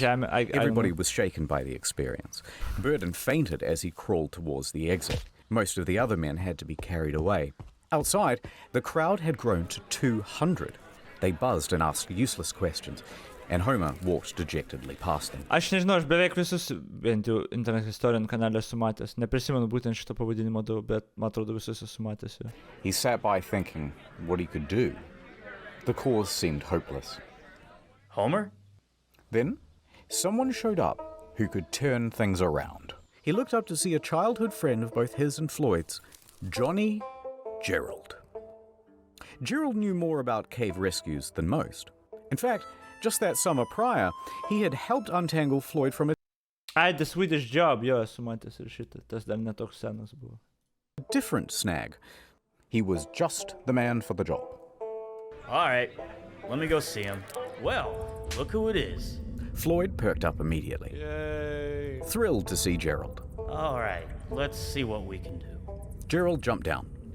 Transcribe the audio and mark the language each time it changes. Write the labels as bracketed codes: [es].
[lt] žemę. [en] Everybody was shaken by the experience. Burden fainted as he crawled towards the exit. Most of the other men had to be carried away. Outside, the crowd had grown to 200. They buzzed and asked useless questions, and Homer walked dejectedly past them. [lt] Aš nežinau, aš beveik visus, bent jau internet istorijų kanalą esu matęs. Neprisimenu būtent šito pavadinimo daug, bet man atrodo visus esu matęs. [en] He sat by thinking what he could do. The cause seemed hopeless. Homer? Then, someone showed up who could turn things around. He looked up to see a childhood friend of both his and Floyd's, Johnny Gerald. Gerald knew more about cave rescues than most. In fact, just that summer prior, he had helped untangle Floyd from a [lt] The Swedish Job, jo, esu matęs ir šitą. Tas dar netoks senas buvo. [en] different snag. He was just the man for the job. All right, let me go see him. Well, look who it is. Floyd perked up immediately, Yay. thrilled to see Gerald. All right, let's see what we can do. Gerald jumped down.